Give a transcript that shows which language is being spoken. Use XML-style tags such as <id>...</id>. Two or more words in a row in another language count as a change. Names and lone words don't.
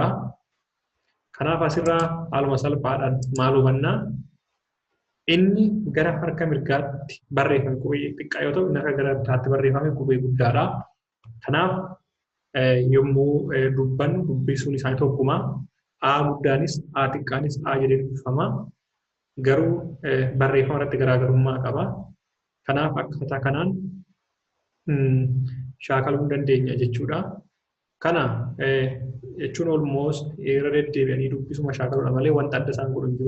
<om>Kanaaf asirraa haaluma salphaadhaan maal hubannaa? Inni gara harka mirgaatti barreeffame qubee xiqqaa yoo ta'u, inni harka gara bitaatti barreeffame qubee guddaadha. Kanaaf yommuu dubbannu dubbisuun isaanii tokkuma. A guddaanis A xiqqaanis A jedhee dubbifama. Garuu barreeffama irratti garaagarummaa qaba. Kanaaf akkaataa kanaan shaakaluu dandeenya jechuudha. Kana jechuun almost irra deddeebi'anii dubbisuma shaakaluudha malee wanta adda isaan godhu hin jiru.</om>